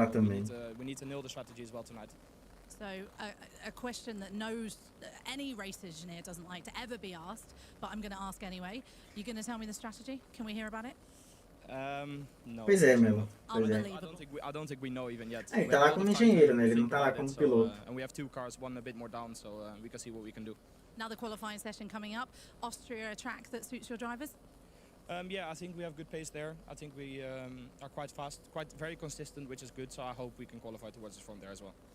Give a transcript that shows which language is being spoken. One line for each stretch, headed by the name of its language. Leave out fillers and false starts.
Portuguese: falar também.
English: We need to nail the strategy as well tonight. So a question that any race engineer doesn't like to ever be asked, but I'm going to ask anyway. You going to tell me the strategy? Can we hear about it? No.
Portuguese: Pois é, meu.
English: I don't think we know even yet.
Portuguese: Ele tá lá como engenheiro, né? Ele não tá lá como piloto.
English: And we have 2 cars, one a bit more down, so we can see what we can do. Another qualifying session coming up. Austria, a track that suits your drivers? Yeah, I think we have good pace there. I think we are quite fast, very consistent, which is good. So I hope we can qualify towards the front there as well.